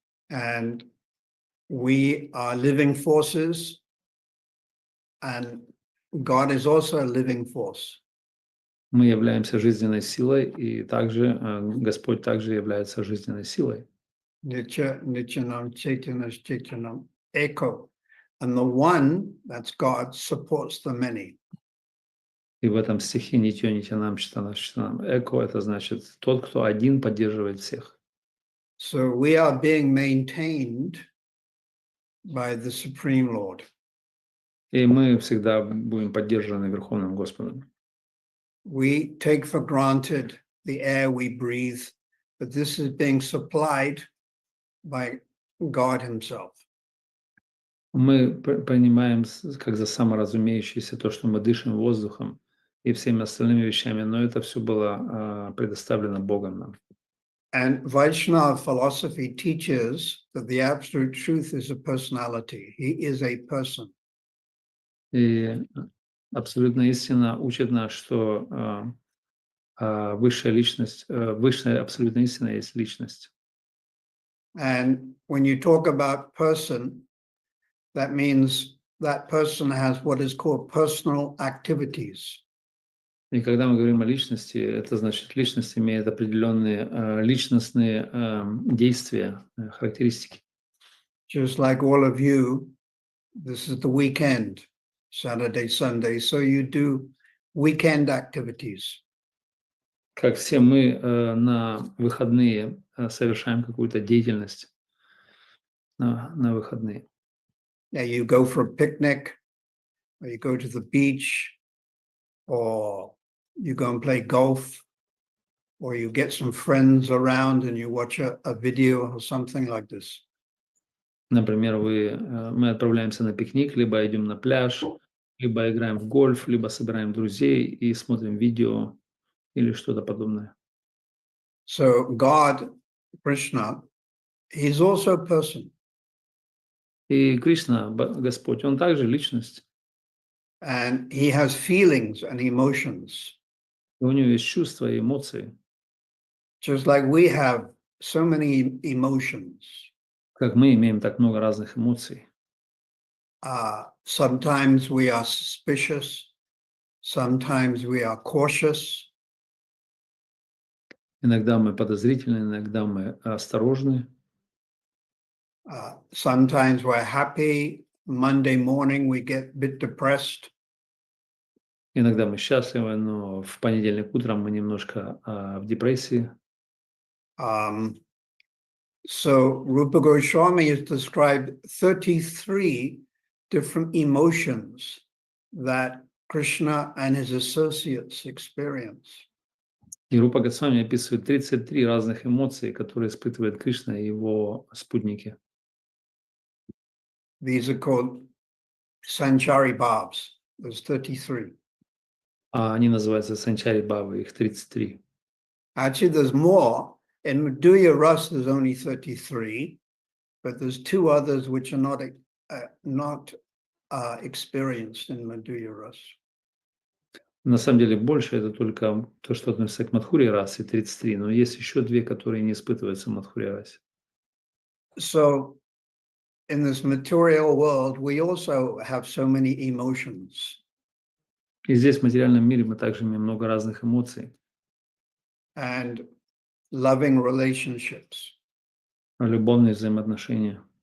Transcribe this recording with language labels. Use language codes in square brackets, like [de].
[en] And we are living forces, and God is also a living force. [ru] Мы являемся жизненной силой, и также Господь также является жизненной силой. [sa] Nitya, Nityanam, Chaitanya, Chaitanam, Eko. [en] And the one, that's God, supports the many. [ru] И в этом стихе [sa] «Нитьё, нитянам, читанам, читанам». [ru] Эко – это значит тот, кто один поддерживает всех. [en] So we are being maintained by the Supreme Lord. [ru] И мы всегда будем поддержаны Верховным Господом. [en] We take for granted the air we breathe, but this is being supplied by God Himself. [ru] Мы принимаем как за саморазумеющееся то, что мы дышим воздухом и всеми остальными вещами, но это все было предоставлено Богом нам. [en] And Vaishnava philosophy teaches that the absolute truth is a personality. He is a person. [ru] И абсолютная истина учит нас, что высшая личность, высшая абсолютная истина есть личность. [en] And when you talk about person, that means that person has what is called personal activities. [ru] И когда мы говорим о личности, это значит, личность имеет определенные личностные действия, характеристики. [en] Just like all of you, this is the weekend, Saturday, Sunday. So you do weekend activities. [ru] Как все мы на выходные совершаем какую-то деятельность на выходные. [en] Yeah, you go for a picnic, or you go to the beach, or you go and play golf, or you get some friends around and you watch a video or something like this. [ru] Например, мы отправляемся на пикник, либо идем на пляж, либо играем в гольф, либо собираем друзей и смотрим видео или что-то подобное. [en] So God, Krishna, he's also a person. [ru] И Кришна, Господь, Он также личность. [en] And he has feelings and emotions. [ru] И у Него есть чувства и эмоции. [en] Just like we have so many emotions. [ru] Как мы имеем так много разных эмоций. [en] Sometimes we are suspicious. Sometimes we are cautious. [ru] Иногда мы подозрительны, иногда мы осторожны. [en] Sometimes we're happy. Monday morning we get a bit depressed. [ru] Иногда мы счастливы, но в понедельник утром мы немножко в депрессии. [en] So Rupa Goswami has described 33 different emotions that Krishna and his associates experience. [ru] И Рупа Госвами описывает 33 разных эмоции, которые испытывает Кришна и его спутники. [en] These are called Sanchari Bhavs. There's 33. [ru] Они называются Санчари Бавы, их 33. [en] Actually, there's more. In Madhurya Ras, there's only 33, but there's two others which are not experienced in Madhurya Ras. [ru] На самом деле больше это только то, что относится к Мадхуре расе, 33, но есть еще две, которые не испытываются в Мадхуре расе. [en] So in this material world, we also have so many emotions. [ru] И здесь, в материальном мире, мы также имеем много разных эмоций. [en] And loving relationships. [ru] Любовные взаимоотношения.